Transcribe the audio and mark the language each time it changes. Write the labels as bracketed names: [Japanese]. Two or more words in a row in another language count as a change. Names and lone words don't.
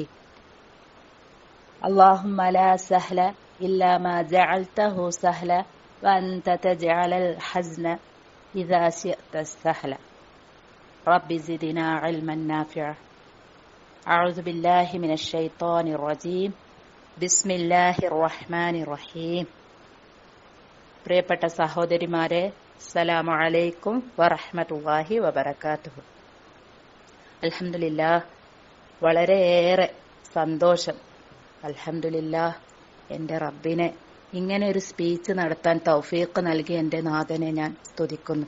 [Arabic] اللهم لا سهل إلا ما جعلته سهلا وأنت تجعل الحزن إذا شئت سهلا. رب زدنا علما نافعا. أعوذ بالله من الشيطان الرجيم بسم الله الرحمن الرحيم. [Malayalam] പ്രിയപ്പെട്ട സഹോദരിമാരെ, [Arabic] السلام عليكم ورحمة الله وبركاته. [Malayalam] അൽഹംദുലില്ലാഹ്, വളരെയേറെ സന്തോഷം. അൽഹംദുലില്ലാഹ്, എൻ്റെ റബ്ബിനെ ഇങ്ങനെ ഒരു സ്പീച്ച് നടത്താൻ തൗഫീഖ് നൽകിയ എൻ്റെ നാഥനെ ഞാൻ സ്തുതിക്കുന്നു.